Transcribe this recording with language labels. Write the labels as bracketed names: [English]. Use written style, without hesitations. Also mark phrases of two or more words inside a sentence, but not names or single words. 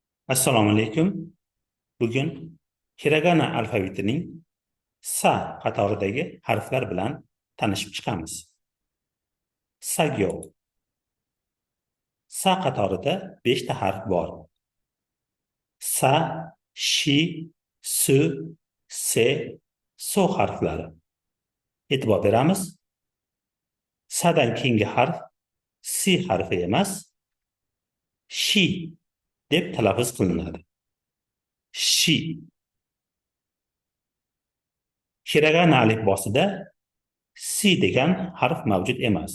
[Uzbek] Assalomu alaykum. Bugun hiragana alfavitining sa qatoridagi harflar bilan tanishib chiqamiz. Sagyo. Sa qatorida 5 ta harf bor. Sa, shi, su, se, so harflari. E'tibor beramiz. Sadan keyingi harf si harfi emas, shi deb talaffuz qilinadi. Shi. Hiragana alifbosida si degan harf mavjud emas.